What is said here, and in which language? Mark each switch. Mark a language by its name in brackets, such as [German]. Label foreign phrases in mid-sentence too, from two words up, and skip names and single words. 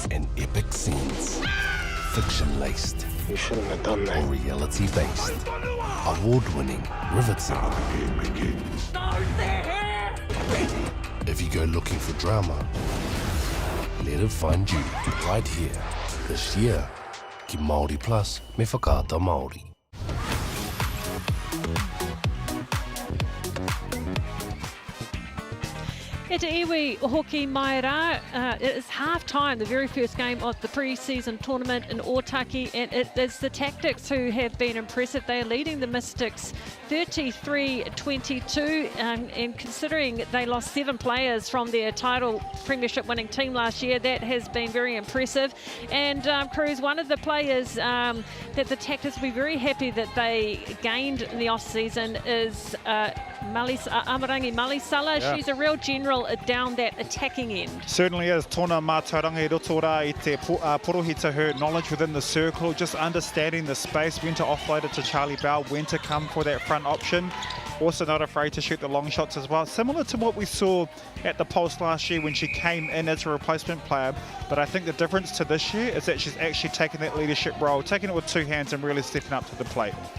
[English] and epic scenes, fiction-laced, You shouldn't have done that. or reality-based, award-winning, riveting. If you go looking for drama, let it find you right here, this year. [Māori] Ki Māori Plus me whakaata Māori. E te iwi hoki mai rā, [English] it is half-time, the very first game of the pre-season tournament in Otaki, and it is the Tactix who have been impressive. They are leading the Mystics 33-22, and considering they lost 7 players from their title premiership winning team last year, that has been very impressive. And Cruz, one of the players that the Tactix will be very happy that they gained in the off-season is Amarangi Malisala. Yeah. She's a real general down that attacking end. Certainly is. [Māori] Tōna mātauranga roto rā I te porohita, [English] her knowledge within the circle, just understanding the space, when to offload it to Charlie Bell, when to come for that front option. Also not afraid to shoot the long shots as well. Similar to what we saw at the Pulse last year when she came in as a replacement player. But I think the difference to this year is that she's actually taken that leadership role, taking it with 2 hands and really stepping up to the plate.